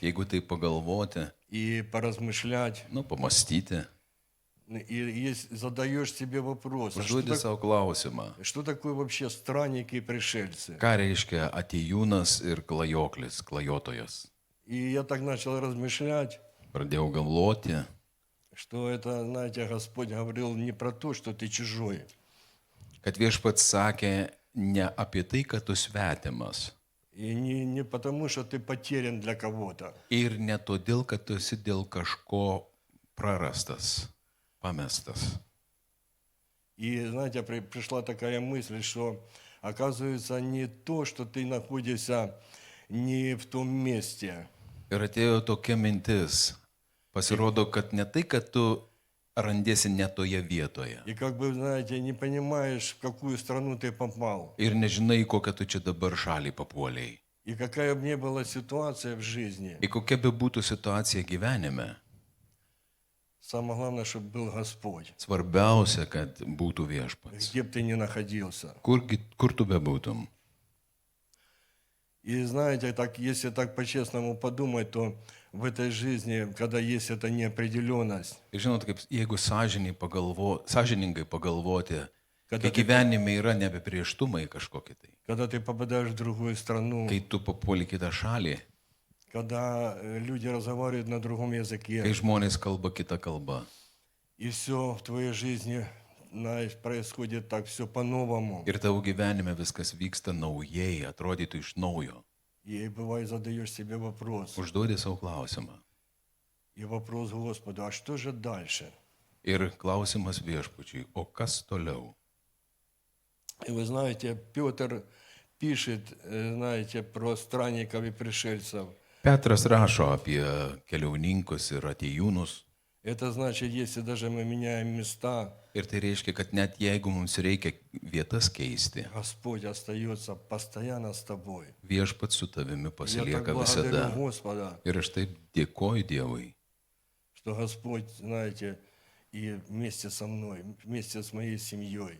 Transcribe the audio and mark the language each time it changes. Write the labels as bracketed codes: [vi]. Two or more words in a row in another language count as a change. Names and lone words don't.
[lt] jeigu tai pagalvoti, [ru] и поразмышлять, [lt] pamastyti, [ru] и задаешь себе вопрос, [lt] užduoti savo klausimą, [ru] что такое вообще странники и пришельцы? [lt] ką reiškia atėjūnas ir klajoklis, klajotojas. [ru] И я так начал размышлять, [lt] Pradėjau galvoti, [ru] что это, знаете, Господь говорил не про то, что ты чужой, [lt] kad viešpats sakė ne apie tai, kad tu svetimas. [ru] и не потому, что ты потерян для кого-то, [lt] Ir ne todėl, kad tu esi dėl kažko prarastas, pamestas. [ru] И, знаете, пришла такая мысль, что оказывается не то, что ты находишься не в том месте, [lt] Ir atėjo tokia mintis. Pasirodo, kad ne tai, kad tu randėsi ne toje vietoje. [ru] и как бы, знаете, не понимаешь, в какую страну ты попал. [lt] Ir nežinai, kokią tu čia dabar šalį papuoliai. [ru] И какая бы ни была ситуация в жизни, [lt] Ir kokia be būtų situacija gyvenime. [ru] самое главное, чтобы был Господь, [lt] Svarbiausia, kad būtų viešpats. [ru] где бы ты ни находился. [lt] Kur tu bebūtum. [ru] И знаете, так, если так по-честному подумать, то в этой жизни, когда есть эта неопределенность, [lt] Ir žinot, kaip jeigu sąžiningai pagalvoti, Kada kai gyvenime yra nebeprieštumai kažkokie tai. [ru] когда ты попадаешь в другую страну, [lt] Kai tu papuoli kitą šalį, [ru] когда люди разговаривают на другом языке, [lt] kai žmonės kalba kitą kalbą. [ru] и все в твоей жизни, знаешь, происходит так все по-новому. [lt] Ir tavo gyvenime viskas vyksta naujai, atrodytų iš naujo. [ru] И бывает задаешь себе вопрос, [lt] Užduodi savo klausimą. [ru] и вопрос Господу, а что же дальше? [lt] Ir klausimas viešpačiui, o kas toliau? [ru] И вы знаете, Петр пишет, знаете, про странников и пришельцев. [lt] Petras rašo apie keliauninkus ir atėjūnus. [ru] Это значит, если даже мы меняем места, [lt] Ir tai reiškia, kad net jeigu mums reikia vietas keisti, [ru] Господь остается постоянно с тобой. [lt] viešpats su tavimi [ru] Я так [lt] pasilieka [ru] благодарю [lt] visada. [ru] Господа, [lt] Ir aš taip dėkoju Dievui, [ru] что Господь, знаете, и вместе со мной, вместе с моей семьей,